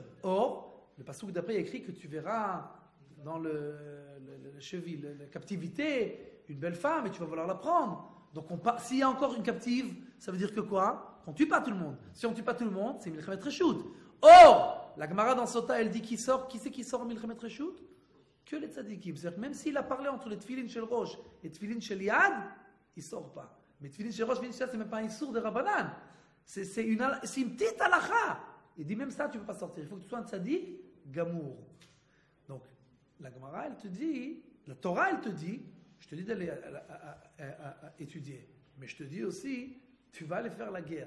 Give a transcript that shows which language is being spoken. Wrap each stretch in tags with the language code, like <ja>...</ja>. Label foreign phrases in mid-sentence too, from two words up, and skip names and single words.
<fr>Or, le passouk d'après, il y a écrit que tu verras dans le cheville, la captivité, une belle femme et tu vas vouloir la prendre. Donc, s'il y a encore une captive, ça veut dire que quoi? Qu'on ne tue pas tout le monde. Si on ne tue pas tout le monde, c'est</fr> <he>מלחמת רשות.</he> <fr>Or, la Gemara dans Sota, elle dit qui c'est qui sort en</fr> <he>מלחמת רשות?</he> <fr>Que les tzadikim. C'est-à-dire que même s'il a parlé entre les</fr> <he>תפילין של ראש</he> <fr>et</fr> <he>תפילין של יד,</he> <fr>il ne sort pas. Mais</fr> <he>תפילין של ראש, תפילין של יד,</he> <fr>c'est même pas un issour de Rabbanan. C'est une petite halakha. Il dit même ça, tu ne peux pas sortir. Il faut que tu sois un</fr> <he>צדיק גמור.</he> <fr>Donc, la Gemara, elle te dit, la Torah, elle te dit, je te dis d'aller à étudier. Mais je te dis aussi, tu vas aller faire la guerre.</fr>